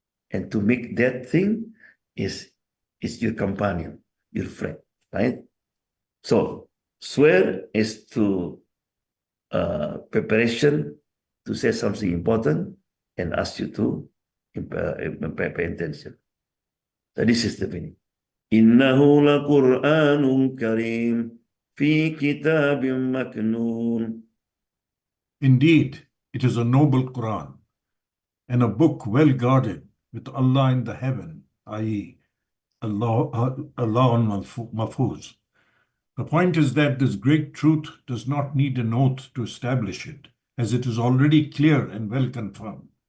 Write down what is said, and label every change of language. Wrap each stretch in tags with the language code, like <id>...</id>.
<en>And to make that thing is your companion, your friend, right? So swear is to preparation to say something important and ask you to pay attention. So this is the meaning.</en> <ar>إنه لقرآن كريم في كتاب مكنون.</ar> <en>Indeed, it is a noble Quran and a book well guarded with Allah in the heaven, i.e., Allah on Mahfuz. The point is that this great truth does not need an oath to establish it, as it is already clear and well confirmed.</en>